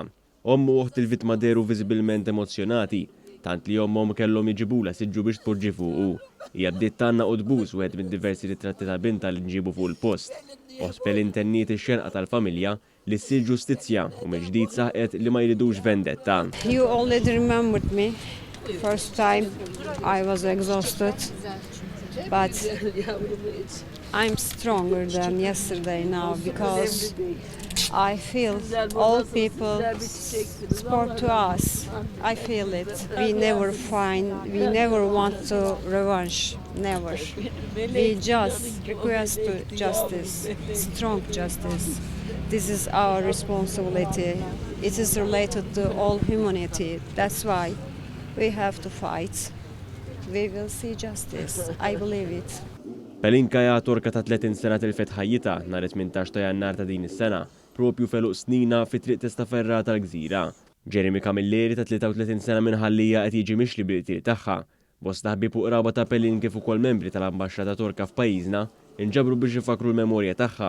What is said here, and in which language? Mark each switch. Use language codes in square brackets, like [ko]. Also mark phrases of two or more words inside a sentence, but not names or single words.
[mt] Ommu u oħt il-vittma deru viżibilment emozjonati, tant li ommhom kellhom jiġibula siġġu biex tpoġġi fuqu. Hija bdiet tanna qudbus wieħed minn diversi ritratti ta' bintha li nġibu fuq il-post. Oħt Pelin tenniet ix-xenqa tal-familja li ssir ġustizzja u mill-ġdid saħqet li ma jridux vendetta. [en] You already remembered me. First time I was exhausted, but I'm stronger than yesterday now because I feel all people support to us. I feel it. We never want to revenge, never. We just request justice, strong justice. This is our responsibility. It is related to all humanity. That's why we have to fight. We will see justice. I believe it. [mt] Pelinkaja torka ta' 30 sena tilfet ħajjita nhar 18 ta' Jannar ta' din is-sena, propju feluq snina fi triq Testaferra tal-Gżira. Jeremy Camilleri ta' 33 sena minn ħallija qed jiġi mixli bil-qtil tagħha. Bosta ħbieb u qraba ta' Pelin kif ukoll membri tal-Ambaxxata Torka f'pajjiżna inġabru biex ifakru l-memorja tagħha.